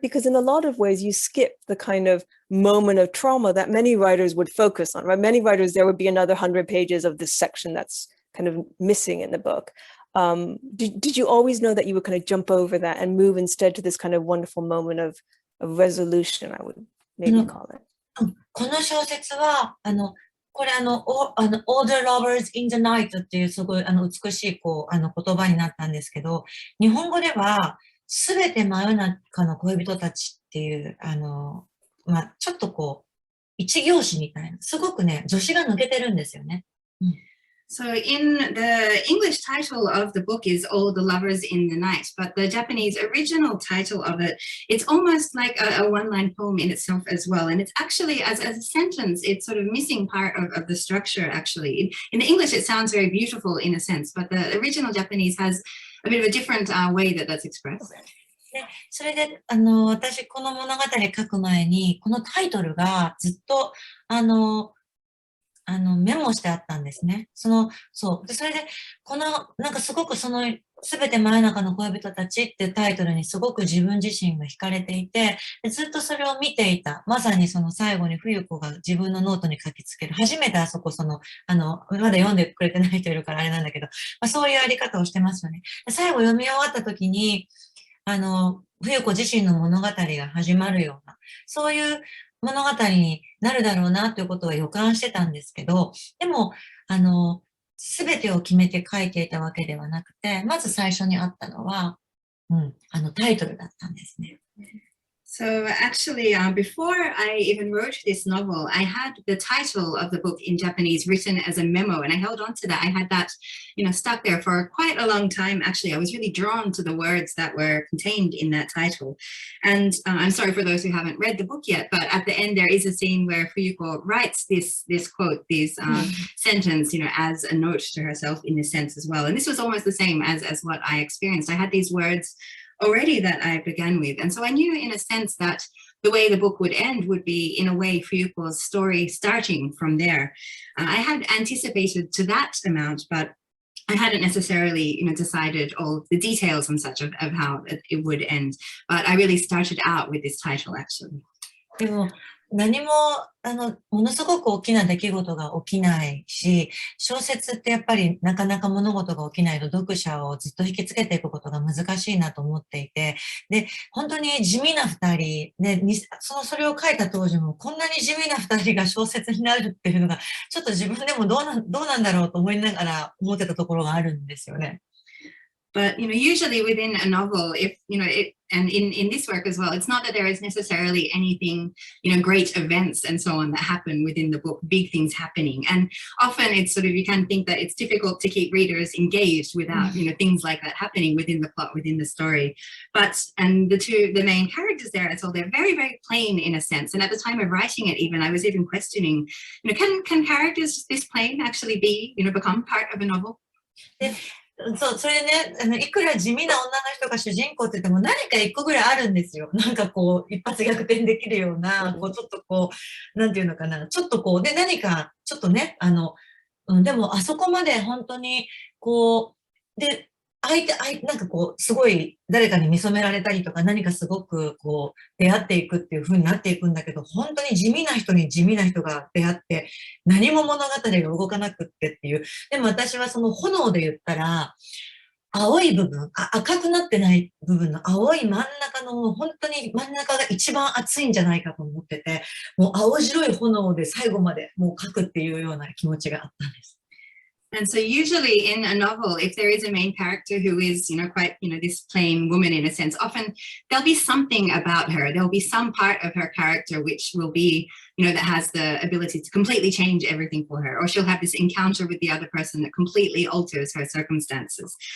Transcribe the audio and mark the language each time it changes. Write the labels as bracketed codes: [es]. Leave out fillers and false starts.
[en] Because in a lot of ways you skip the kind of moment of trauma that many writers would focus on, right? Many writers, there would be another 100 pages of this section that's kind of missing in the book. Did you always know that you would kind of jump over that and move instead to this kind of wonderful moment of resolution, I would maybe call it? [ja] この小説は、これAll the Lovers in the Night っていうすごい美しい言葉になったんですけど、日本語ではすべて真夜中の恋人たちっていう、ちょっと一行詞みたいな、すごくね、助詞が抜けてるんですよね。 [en] So in the English title of the book is All the Lovers in the Night, but the Japanese original title of it, it's almost like a one-line poem in itself as well. And it's actually, as a sentence, it's sort of missing part of the structure, actually. In the English, it sounds very beautiful in a sense, but the original Japanese has a bit of a different way that's expressed. [ja] で、それで、私、この物語書く前に、このタイトルがずっと、メモしてあったんですね。そう。で、それで、なんかすごくすべて真夜中の恋人たちっていうタイトルにすごく自分自身が惹かれていて、でずっとそれを見ていた。まさに最後に冬子が自分のノートに書きつける。初めてあそこまだ読んでくれてない人いるからあれなんだけど、そういうやり方をしてますよね。で最後読み終わった時に、冬子自身の物語が始まるような、そういう物語になるだろうなということは予感してたんですけど、でも、すべてを決めて書いていたわけではなくて、まず最初にあったのは、タイトルだったんですね。 [en] So actually, before I even wrote this novel, I had the title of the book in Japanese written as a memo, and I held on to that. I had that, stuck there for quite a long time. Actually, I was really drawn to the words that were contained in that title. And I'm sorry for those who haven't read the book yet, but at the end there is a scene where Fuyuko writes this quote, this sentence, as a note to herself in a sense as well. And this was almost the same as what I experienced. I had these words already that I began with. And so I knew in a sense that the way the book would end would be in a way Fuyuko's story starting from there. I had anticipated to that amount, but I hadn't necessarily, decided all the details and such of how it would end. But I really started out with this title, actually. [ja] でも何もものすごく大きな出来事が起きないし、小説ってやっぱりなかなか物事が起きないと読者をずっと引きつけていくことが難しいなと思っていて、で、本当に地味な二人、ね、それを書いた当時もこんなに地味な二人が小説になるっていうのが、ちょっと自分でもどうなんだろうと思いながら思ってたところがあるんですよね。 [en] But, usually within a novel, if, and in this work as well, it's not that there is necessarily anything, great events and so on that happen within the book, big things happening. And often it's sort of, you can think that it's difficult to keep readers engaged without, things like that happening within the plot, within the story. And the main characters there, so they're very, very plain in a sense. And at the time of writing it, even, I was even questioning, can characters this plain actually be, become part of a novel? [ja] そう、それね、いくら地味な女の人が主人公って言っても何か一個ぐらいあるんですよ。なんかこう、一発逆転できるような、こう、ちょっとこう、なんていうのかな、ちょっとこう、で、何か、ちょっとね、でも、あそこまで本当に、こう、で、なんかこう、すごい誰かに見初められたりとか、何かすごくこう、出会っていくっていう風になっていくんだけど、本当に地味な人に地味な人が出会って、何も物語が動かなくってっていう。でも私はその炎で言ったら、青い部分、赤くなってない部分の青い真ん中の、もう本当に真ん中が一番熱いんじゃないかと思ってて、もう青白い炎で最後までもう描くっていうような気持ちがあったんです。 [en] And so usually in a novel, if there is a main character who is, quite, this plain woman in a sense, often there'll be something about her. There'll be some part of her character which will be, that has the ability to completely change everything for her. Or she'll have this encounter with the other person that completely alters her circumstances.